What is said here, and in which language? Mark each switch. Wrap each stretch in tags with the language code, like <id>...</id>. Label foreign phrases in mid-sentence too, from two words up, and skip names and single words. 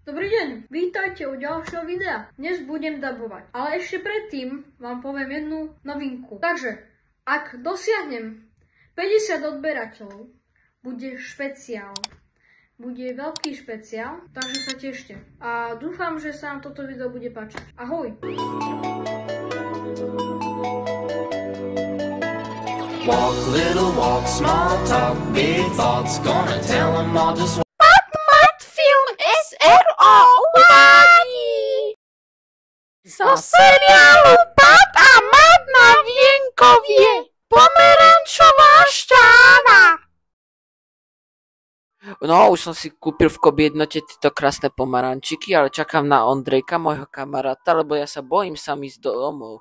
<sk>Dobrý deň, vítajte u ďalšieho videa. Dnes budem dabovať, ale ešte predtým vám poviem jednu novinku. Takže, ak dosiahnem 50 odberateľov, bude špeciál. Bude veľký špeciál, takže sa tešte. A dúfam, že sa vám toto video bude páčiť. Ahoj!</sk> <en>Walk, little walk, small talk, big thoughts, gonna tell them all just</en> <sk>Film SRO uvádí zo seriálu Pat a Mat na Vienkovie pomerančová šťáva. No, už som si kúpil v Kobi jednote tieto krásne pomarančiky, ale čakám na Ondrejka, môjho kamaráta, lebo ja sa bojím sám ísť domov.</sk>